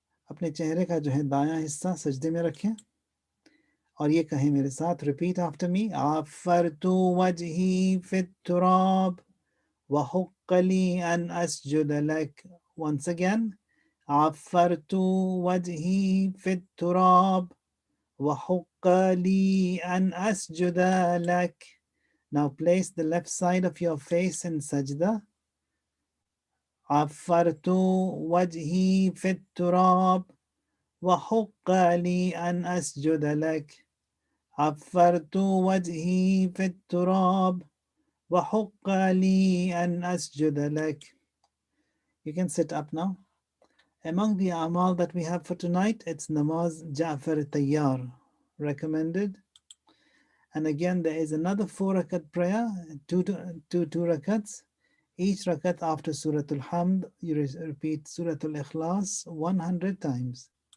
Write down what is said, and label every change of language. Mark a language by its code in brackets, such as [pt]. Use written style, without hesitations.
[hi] अपने चेहरे का जो है दायां हिस्सा सजदे में रखें और ये कहें मेरे साथ, [en] repeat after me. [ar] عفرت وجهي في التراب وحق لي أن أسجد لك. [en] Once again. [ar] عفرت وجهي في التراب وحق لي أن أسجد لك. [en] Now place the left side of your face in sajda. [ar] عفرت وجهي في التراب وحق لي أن أسجد لك. عفرت وجهي في التراب وحق لي أن أسجد لك. [en] You can sit up now. Among the amal that we have for tonight, it's namaz Ja'far Tayyar, recommended. And again, there is another 4 rakat prayer, two rakats. Each rakat after Surah Al-Hamd, you repeat Surah Al-Ikhlas 100 times.